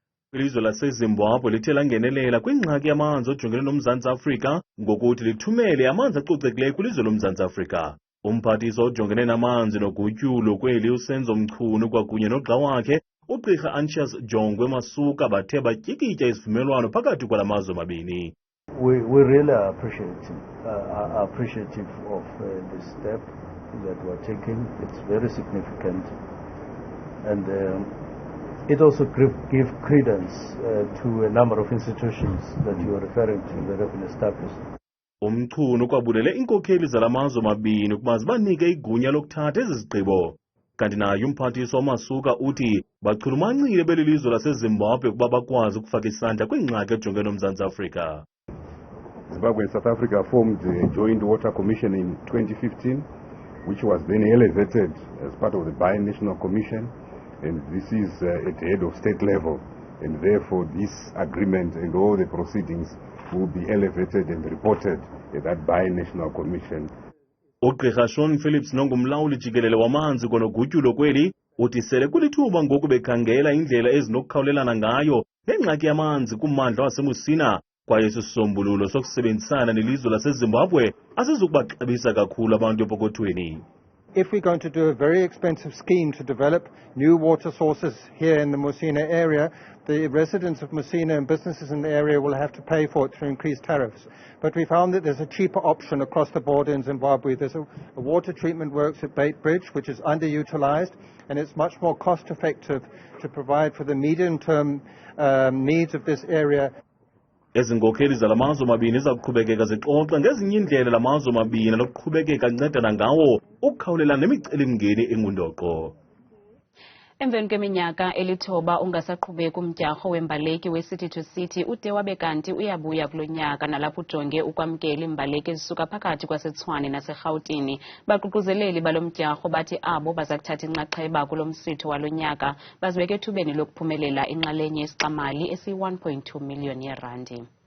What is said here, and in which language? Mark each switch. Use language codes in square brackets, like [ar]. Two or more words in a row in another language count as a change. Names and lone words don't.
[xh] Ilizwe laseZimbabwe lithe langenelela kwingxaki yamanzi ojongene noMzantsi Afrika ngokuthi lithumele amanzi acocekileyo kwilizwe loMzantsi Afrika. Umphathiswa ojongene namanzi nogutyulo kweli uSenzo Meyiwa kwakunye nogxa wakhe uGqirha Anxious Jongwe Masuka bathe batyikitya isivumelwano phakathi kwala mazwe mabini. [en] We really are appreciative of this step that we're taking. It's very significant, and it also gives credence to a number of institutions that you are referring to that have been established. [xh] Meyiwa kwabulele inkokheli zala mazwe mabini ukuba zibanike igunya lokuthatha ezi zigqibo. Kanti naye umphathiswa uMasuka uthi bachulumancile beli lizwe laseZimbabwe ukuba bakwazi ukufaka isandla kwingxaki ejongene noMzantsi Afrika. [en] Zimbabwe and South Africa formed a joint water commission in 2015, which was then elevated as part of the Bi-National Commission, and this is at the head of state level, and therefore this agreement and all the proceedings will be elevated and reported at that Bi-National Commission. [xh] uGqirha Sean Phillips nongumlawuli jikelele wamanzi konogutyulo kweli uthi sele kulithuba ngoku bekhangela indlela ezinokukhawulelana ngayo nengxaki yamanzi kummandla waseMusina kwaye isisombululo sokusebenzisana nelizwe laseZimbabwe asizukubaxabisa kakhulu abantu epokothweni. [en] If we're going to do a very expensive scheme to develop new water sources here in the Musina area, the residents of Musina and businesses in the area will have to pay for it through increased tariffs. But we found that there's a cheaper option across the border in Zimbabwe. There's a water treatment works at Bait Bridge, which is underutilized, and it's much more cost effective to provide for the medium-term needs of this area. [xh] Ezinkokheli zala mazwe mabini zakuqhubekeka zixoxa ngezinye indlela la mazwe mabini lokuqhubekeka ancedana ngawo ukukhawulelana nemicelimngeni engundoqo. Emveni kweminyaka elithoba ungasaqhubeki umdyarho wee-mbaleki we-City to City ude wabe kanti uyabuya kulo nyaka nalapho ujonge ukwamkela iimbaleki ezisuka phakathi kwaseTshwane naseRhawutini. Baququzeleli balo mdyarho bathi abo baza kuthatha inxaxheba kulo msitho walo nyaka bazibeke ethubeni lokuphumelela inxalenye yesixamali esi-1.2 million yeerandi.